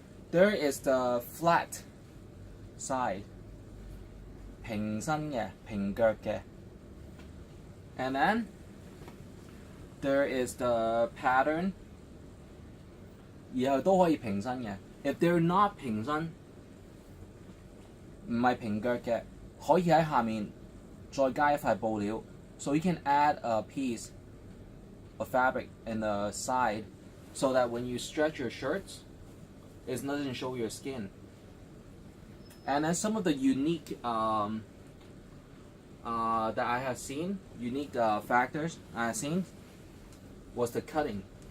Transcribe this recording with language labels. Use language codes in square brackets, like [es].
[en] There is the flat side, [yue] 平身嘅，平腳嘅. [en] And then there is the pattern, [yue] 然後都可以平身嘅. [en] If they're not [yue] 平身，唔係平腳嘅，可以喺下面再加一塊布料. [en] So you can add a piece of fabric in the side so that when you stretch your shirts, it doesn't show your skin. And then some of the unique that I have seen, unique factors I have seen, was the cutting.